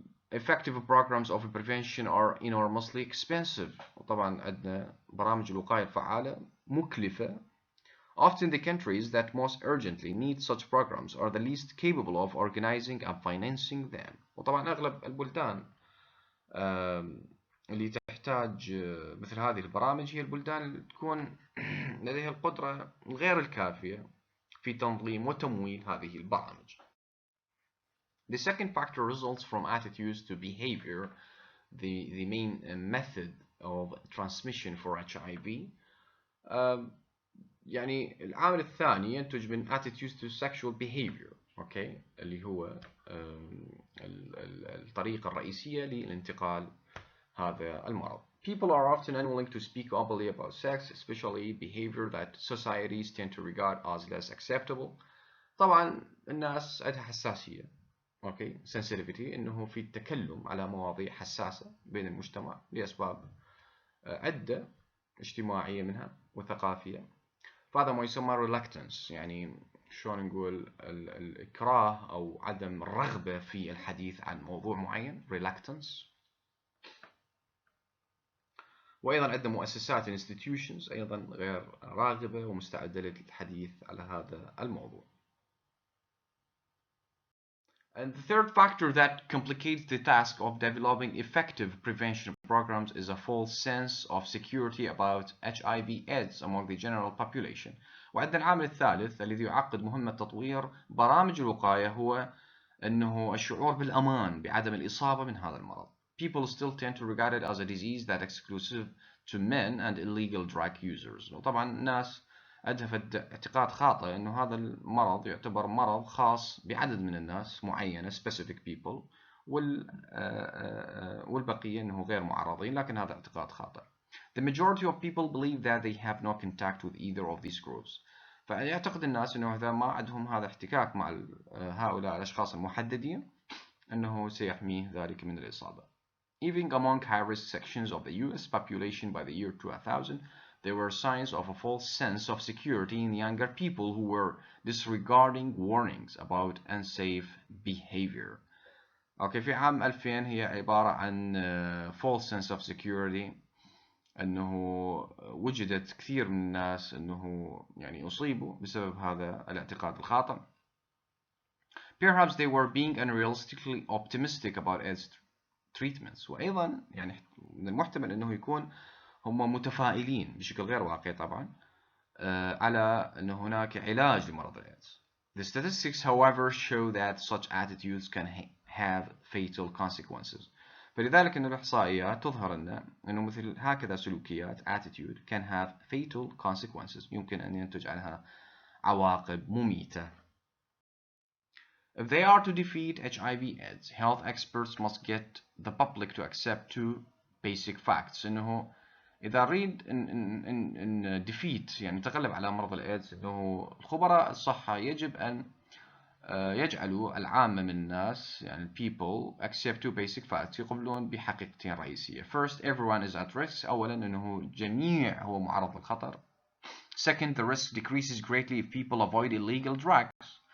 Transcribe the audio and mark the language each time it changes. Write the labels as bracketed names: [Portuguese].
[English] Effective programs of prevention are enormously expensive. [Arabic] وطبعا عندنا برامج الوقاية الفعالة مكلفة. [English] Often the countries that most urgently need such programs are the least capable of organizing and financing them. [Arabic] وطبعا أغلب البلدان اللي تحتاج مثل هذه البرامج هي البلدان اللي تكون لديها القدرة غير الكافية في تنظيم وتمويل هذه البرامج. [English] The second factor results from attitudes to behavior, the main method of transmission for HIV. [Arabic] يعني العامل الثاني ينتج من [English] attitudes to sexual behavior. okay? [Arabic] اللي هو الطريقة الرئيسية للانتقال هذا المرض. [English] People are often unwilling to speak openly about sex, especially behavior that societies tend to regard as less acceptable. [Arabic] طبعا الناس عندها حساسية sensitivity إنه في التكلم على مواضيع حساسة بين المجتمع لأسباب عدة اجتماعية منها وثقافية. فهذا ما يسمى reluctance يعني شلون نقول الإكراه أو عدم الرغبة في الحديث عن موضوع معين reluctance. وأيضا عندنا مؤسسات institutions أيضا غير راغبة ومستعدة للحديث على هذا الموضوع. [English] And the third factor that complicates the task of developing effective prevention programs is a false sense of security about HIV/AIDS among the general population. [Arabic] وعندنا العامل الثالث الذي يعقد مهمة تطوير برامج الوقاية هو أنه الشعور بالأمان بعدم الإصابة من هذا المرض. [English] People still tend to regard it as a disease that exclusive to men and illegal drug users. [Arabic] وطبعا الناس عندها اعتقاد خاطئ أنه هذا المرض يعتبر مرض خاص بعدد من الناس معينة [English] specific people [Arabic] والبقية أنه غير معرضين، لكن هذا اعتقاد خاطئ. [English] The majority of people believe that they have no contact with either of these groups. [Arabic] فيعتقد الناس أنه إذا ما عندهم هذا احتكاك مع هؤلاء الأشخاص المحددين أنه سيحميه ذلك من الإصابة. [English] Even among high-risk sections of the US population by the year 2000, there were signs of a false sense of security in younger people who were disregarding warnings about unsafe behavior. [Arabic] أوكي، في عام 2000 هي عبارة عن [English] false sense of security، [Arabic] أنه وجدت كثير من الناس أنه يعني أصيبوا بسبب هذا الاعتقاد الخاطئ. [English] Perhaps they were being unrealistically optimistic about AIDS treatments. [Arabic] وأيضا يعني من المحتمل أنه يكون هم متفائلين بشكل غير واقعي طبعا على أن هناك علاج لمرض الإيدز. [English] The statistics, however, show that such attitudes can have fatal consequences. [Arabic] فلذلك أن الإحصائيات تظهر أنه مثل هكذا سلوكيات [English] attitude can have fatal consequences، [Arabic] يمكن أن ينتج عنها عواقب مميتة. [English] If they are to defeat HIV/AIDS, health experts must get the public to accept two basic facts. [Arabic] إنه إذا نريد إن defeat يعني نتغلب على مرض الإيدز، إنه الخبراء الصحة يجب أن يجعلوا العامة من الناس يعني [English] people accept two basic facts، [Arabic] يقبلون بحقيقتين رئيسية. [English] First, everyone is at risk. [Arabic] أولا أنه جميع هو معرض للخطر. [English] Second, the risk decreases greatly if people avoid illegal drugs.